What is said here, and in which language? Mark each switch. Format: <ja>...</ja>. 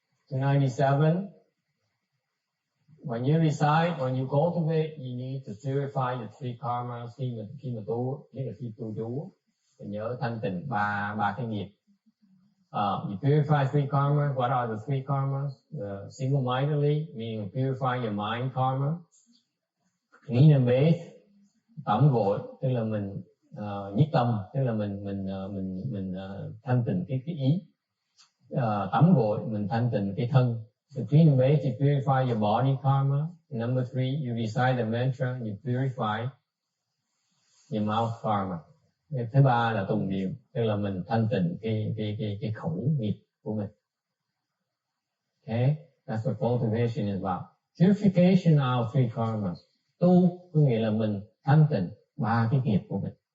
<en>297. When you recite, when you cultivate, you need to purify the three karmas.</en> <vi>Khi mà tu, nhất là khi tu chú, thì nhớ thanh tịnh ba cái nghiệp.</vi> <en>You purify three karmas. What are the three karmas? Single-mindedly, meaning purify your mind karma. Clean and bathe,</en> <vi>tắm gội, tức là mình nhất tâm, tức là mình thanh tịnh cái ý. Tắm gội, mình thanh tịnh cái thân.</vi> <en>So clean and bathe, you purify your body karma. Number 3, you recite the mantra, you purify your mouth karma.</en> <vi>Thứ ba là tụng niệm, tức là mình thanh tịnh cái khẩu nghiệp của mình.</vi> <en>Okay, that's what cultivation is about. Purification of three karmas.</en> <vi>Tu có nghĩa là mình thanh tịnh ba cái nghiệp của mình.</vi>